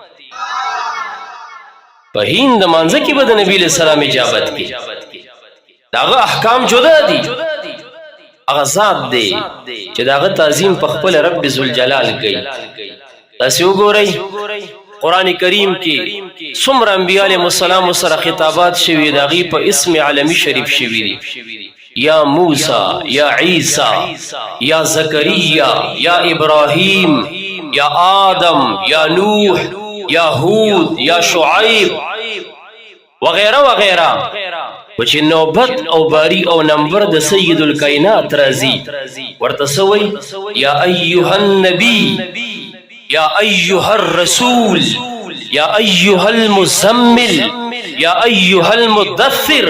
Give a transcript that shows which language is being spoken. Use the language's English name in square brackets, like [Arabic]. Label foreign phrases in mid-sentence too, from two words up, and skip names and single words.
[Pashto] په هند مانځه کې به د نبی [Arabic] علیہ السلام [Pashto] اجابت کی، داغه احکام جدا دي. هغه ذات دی چې داغه تعظیم په خپل رب ذوالجلال کوي. تاسو وګورئ قرآن کریم کې څومره انبیاء [Arabic] علیهم السلام [Pashto] سره خطابات شوي داغي په اسم عالمی شریف شوي دي. یا موسی، یا عیسی، یا زکریا، یا ابراهیم، یا آدم، یا نوح، یا هود، یا شعیب وغیرہ وغیرہ. و چې نوبت او باری او نمبر د [Arabic] سید الکائنات [Pashto] راځي ورته سوی [Arabic] یا ایها النبی، یا ایها الرسول، یا ایها المزمل، یا ایها المدثر.